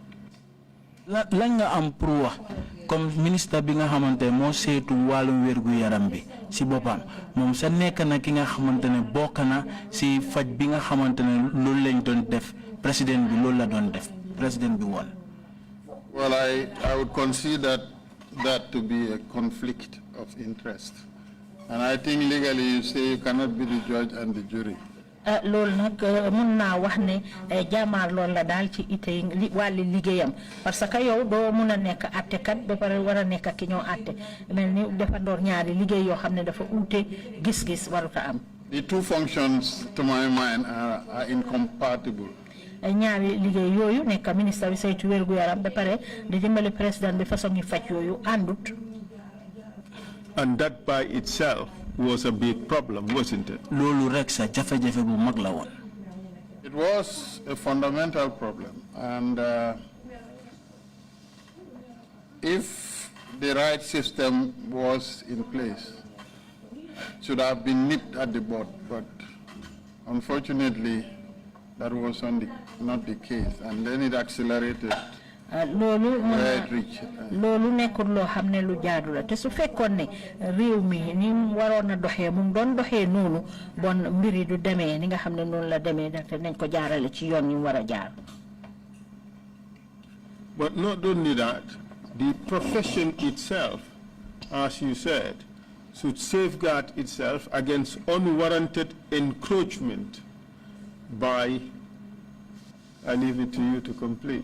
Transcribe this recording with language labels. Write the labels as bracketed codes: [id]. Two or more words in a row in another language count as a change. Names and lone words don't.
[wo] Lan nga am pour wax comme ministre bi nga xamante moo seetu wàllum wérgu yaram bi si boppam moom sa nekk na ki nga xamante ne bokk na si faj bi nga xamante ne loolu lañ doon def président bi loolu la doon def président bi woon. [en] Well, I would consider that to be a conflict of interest. And I think legally you say you cannot be the judge and the jury. [wo] loolu nag mun naa wax ne jaamaar loolu la daal ci ite wàlli liggéeyam [fr] parce que [wo] yow doo mun a nekk àttekat ba pare war a nekk ki ñoo àtte mel ni dafa door ñaari liggéey yoo xam ne dafa uute gis-gis waruta am. [en] The two functions, to my mind, are incompatible. [wo] ñaari liggéey yooyu nekk ministre bi saytu wérgu yaram ba pare di dimbali président bi façon ñu faj yooyu àndut. [en] And that by itself was a big problem, wasn't it? It was a fundamental problem, and if the right system was in place, it should have been nipped at the bud, but unfortunately that was not the case, and then it accelerated. [wo] loolu nekkul loo xam ne lu jaadu la te su fekkoon ne réew mi ni mu waroon a doxee mu doon doxee noonu bon mbiri du demee ni nga xam ne noonu la demee ndaxte nañ ko jaarale ci yoon yi war a jaar. [en] But not only that, the profession itself, as you said, should safeguard itself against unwarranted encroachment by, I leave it to you to complete.